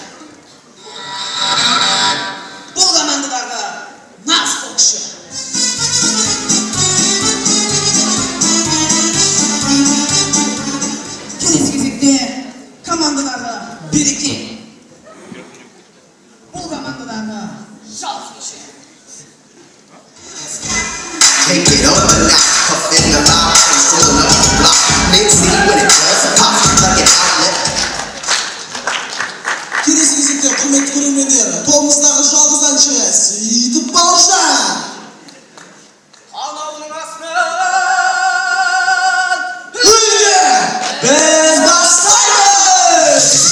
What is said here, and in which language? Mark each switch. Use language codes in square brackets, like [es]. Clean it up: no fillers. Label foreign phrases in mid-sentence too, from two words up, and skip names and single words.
[kk] Бұл командадағы нағыз боксшы. Келесі кезекте командадағы Береке. Бұл командадағы Жалғыз кеше. [en] Take it on the knock, puff in the mouth, and full up the block. Let's see what it does, pop like an outlet. [kk] Келесі кезекте құрметті көрермендер, тобымыздағы жалғыз әнші Сейітов Бауыржан. Анауының астынан біз бастаймыз!